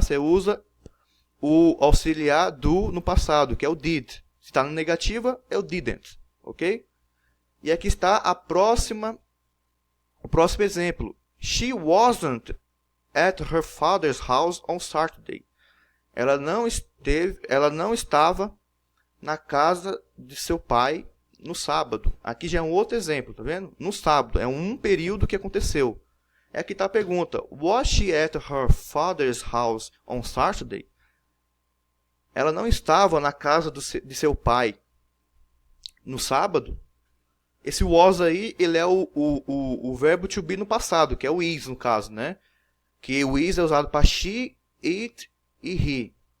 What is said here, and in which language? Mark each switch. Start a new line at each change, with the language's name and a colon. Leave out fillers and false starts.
Portuguese: Você usa o auxiliar do no passado, que é o did. Se está na negativa, é o didn't, ok? E aqui está o próximo exemplo.
English: She wasn't at her father's house on Saturday.
Portuguese: Ela não estava na casa de seu pai no sábado. Aqui já é um outro exemplo, tá vendo? No sábado, é um período que aconteceu. Aqui está a pergunta.
English: Was she at her father's house on Saturday?
Portuguese: Ela não estava na casa de seu pai no sábado? Esse was aí, ele é o verbo to be no passado, que é o is no caso, né? Que o is é usado para she, it e he.